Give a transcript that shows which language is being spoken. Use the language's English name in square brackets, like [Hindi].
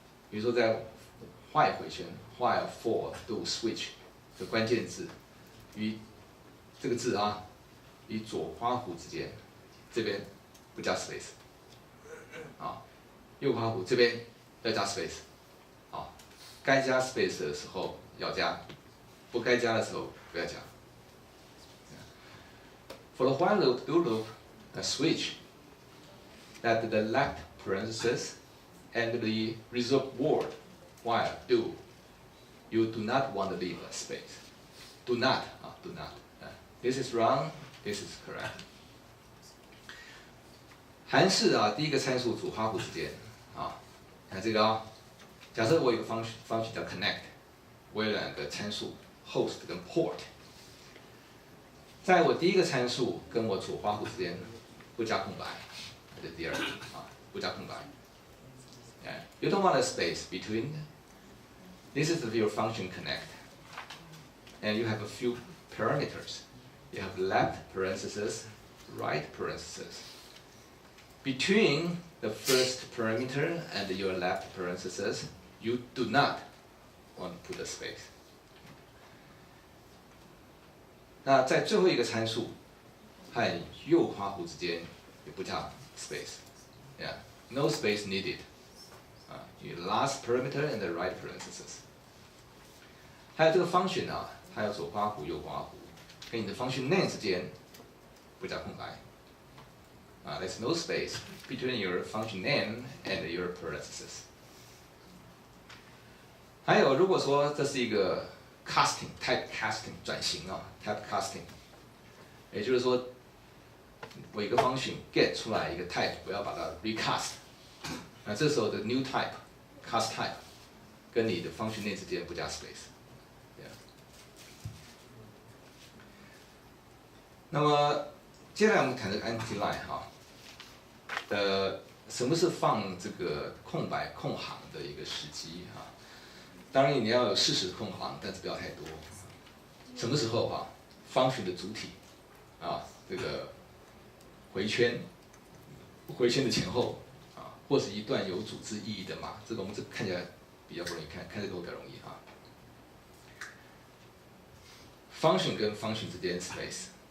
[Chinese] 比如说在 while 回圈 while for do switch 的关键字与这个字啊，与左括弧之间，这边不加 space， 啊，右括弧这边要加 space， 啊，该加 space 的时候要加，不该加的时候不要加。 [English] For the while loop, do loop, a switch that the left parenthesis and the reserved word while do, you do not want to leave a space. Do not, do not. This is wrong, this is correct. [Chinese] 函式啊，第一个参数左括弧之间啊，看这个啊，假设我有个function叫 connect， 我有2个参数 host 跟 port。在我第一个参数跟我左括弧之间不加空白，这是第2个啊，不加空白。 [English] You don't want a space between This is your function connect. And you have a few parameters. You have left parenthesis, right parenthesis. Between the first parameter and your left parenthesis, you do not want to put a space. [Chinese] 那在最后一个参数和右括弧之间也不加 space. [English] Yeah, no space needed. Your last parameter and the right parenthesis. [Chinese] 还有这个 function 啊，它有左括弧、右括弧，跟你的 function name 之间不加空白。 [English] There's no space between your function name and your parenthesis. [Chinese] 还有，如果说这是一个 casting type casting 转型啊 type casting， 也就是说，我一个 function get 出来一个 type， 我要把它 recast。那这时候的 new type cast type 跟你的 function name 之间不加 space。那么接下来我们谈这个 empty line 哈，什么是放这个空白空行的一个时机哈？当然你要有适时的空行，但是不要太多。什么时候哈？function 的主体这个回圈的前后或是一段有组织意义的码，这个我们这看起来比较不容易看，看这个会比较容易function 跟 function 之间 space。